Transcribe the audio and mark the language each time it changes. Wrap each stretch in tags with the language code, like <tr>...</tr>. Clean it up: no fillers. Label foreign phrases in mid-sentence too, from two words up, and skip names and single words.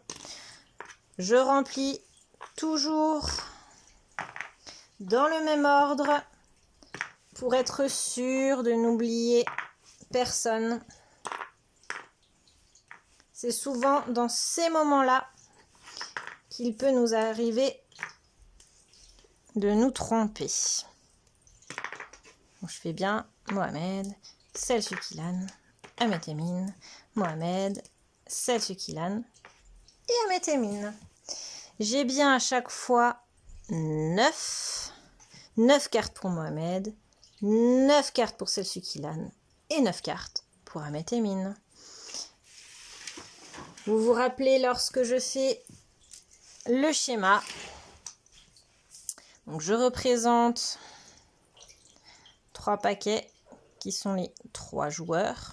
<fr>Je remplis toujours dans le même ordre pour être sûr de n'oublier personne. C'est souvent dans ces moments-là qu'il peut nous arriver de nous tromper. Donc, je fais bien Mohamed, Selçuk Ilan, Ahmet Emin, Mohamed, Selçuk Ilan et Ahmet Emin. J'ai bien à chaque fois 9 cartes pour Mohamed, 9 cartes pour Selçuk Ilan et 9 cartes pour Ahmet Emin. Vous vous rappelez lorsque je fais le schéma, donc je représente 3 paquets qui sont les 3 joueurs.</fr>